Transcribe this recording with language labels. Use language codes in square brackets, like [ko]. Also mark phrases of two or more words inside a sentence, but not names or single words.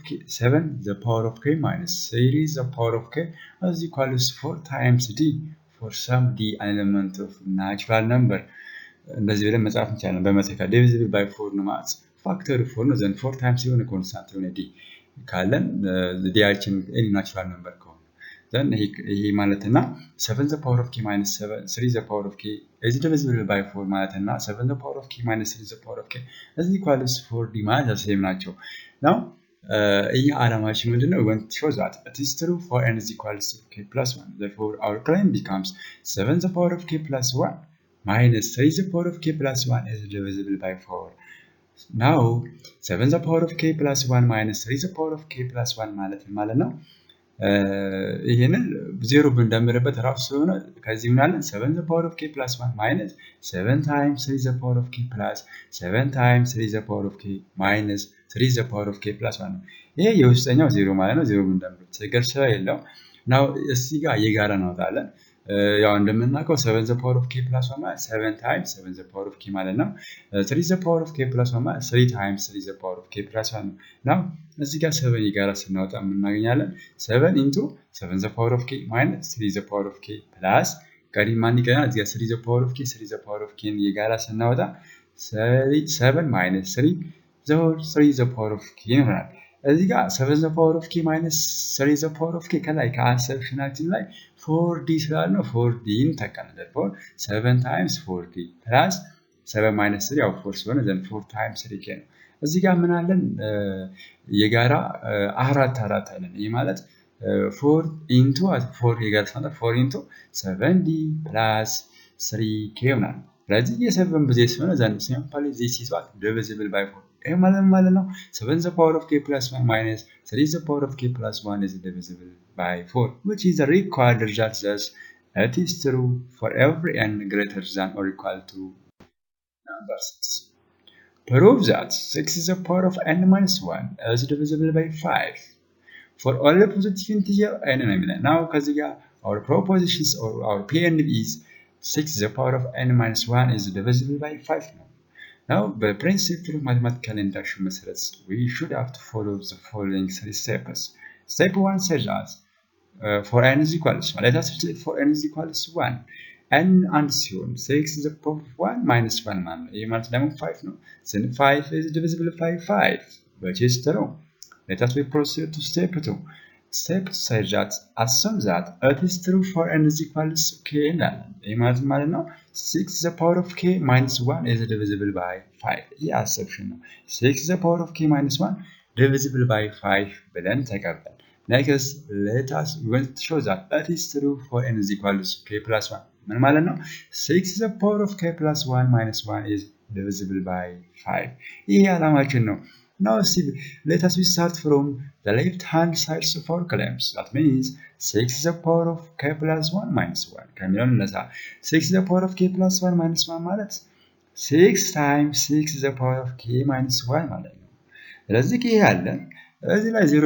[en] k 7 the power of k minus 3 the power of k is equals 4 times d for some d element of natural number [am] እንደዚህ ብለን መጻፍ እንችላለን በመተካት [en] divisible by 4 [am] ነው ማለት ፋክተር 4 ነው [en] then 4 times [am] የሆነ ኮንስታንት የሆነ [en] d ካለን d ያችን any natural number then he ማለትና 7 the power of k minus 7 3 the power of k is divisible by 4 ማለትና 7 the power of k minus 3 the power of k is equals 4d ማለት same ናቸው now [am] ይሄ አላማችን ምንድነው [en] we want to show that it is true for n is equals to k plus 1 therefore our claim becomes 7 the power of k plus 1 minus 3 the power of k plus 1 is divisible by 4 now 7 the power of k plus 1 minus 3 the power of k plus 1 [am] ማለት ነው ይሄንን 0 ብንደምርበት ራሱ ስለሆነ ከዚህ ምን አለን [en] 7 the power of k plus 1 minus 7 times 3 the power of k plus 7 times 3 the power of k minus 3 the power of k plus 1 [am] ይሄ የውስጠኛው 0 ማለት ነው 0 ብንደምር ችግር ስለሌለው [en] now [am] እዚህ ጋር የጋራ እናወጣለን ያው እንደምናውቀው [en] 7 the power of k plus 1 ማለት 7 times 7 the power of k [am] ማለት ነው [en] 3 the power of k plus 1 ማለት 3 times 3 the power of k plus 1 now [am] እዚህ ጋር 7 የጋራ ስናወጣ ምን እናገኛለን [en] 7 into 7 the power of k minus 3 the power of k plus [am] ቀሪ ማን ይቀራል እዚህ ጋር [en] 3 the power of k 3 the power of k [am] የጋራ ስናወጣ [en] 7 minus 3 the power of k [am] ይሆናል እዚህ ጋር [en] 7 the power of k minus 3 the power of k [am] ከላይ ከአሰብሽናችን ላይ 4d ስላልነው 4d እንተካለን [en] therefore 7 times 4d plus 7 minus 3 [am] ያው 4 ስለሆነ [en] then 4 times 3k [am] ነው እዚህ ጋር ምን አለን የጋራ አራት አለን ይሄ ማለት [en] 4 into 4 [am] የጋራ ስናደርግ [en] 4 into 7d plus 3k [am] ይሆናል ስለዚህ የ7 ብዙ ስለሆነ [en] then simply this is what divisible by 4 [am] ይሄ ማለት ነው [en] 7 the power of k plus 1 minus 3 the power of k plus 1 is divisible by 4 which is the required result thus it is true for every n greater than or equal to number 6 prove that 6 is the power of n minus 1 is divisible by 5 for all the positive integer n now [am] ከዚህ ጋር [en] our propositions or our pn is 6 is the power of n minus 1 is divisible by 5 now by principle of mathematical induction methods we should have to follow the following 3 steps step 1 says that for n is equals let us say for n is equals 1 n and ሲሆን 6 is the power of 1 minus 1 [am] ማለት ነው ይሄ ማለት ደግሞ 5 ነው [en] then 5 is divisible by 5 which is true let us proceed to step 2 step says that assume that it is true for n is equals k [am] እንላለን ይሄ ማለት ነው [en] 6 is the power of k minus 1 is divisible by 5 ይሄ assumption ነው 6 is the power of k minus 1 divisible by 5 [am] ብለን ተቀበል [en] Next, let us show that that is true for n is equal to k plus 1. [am] ምን ማለት ነው? [en] 6 to the power of k plus 1 minus 1 is divisible by 5. [am] ይሄ ዓላማችን ነው። [en] Now see, let us start from the left hand side of our claims. That means 6 to the power of k plus 1 minus 1. [am] ከሚለው እንነሳ። [en] 6 to the power of k plus 1 minus 1 ማለት 6 times 6 to the power of k minus 1 [am] ማለት ነው። ስለዚህ ይሄ አለን እዚህ ላይ [en] 0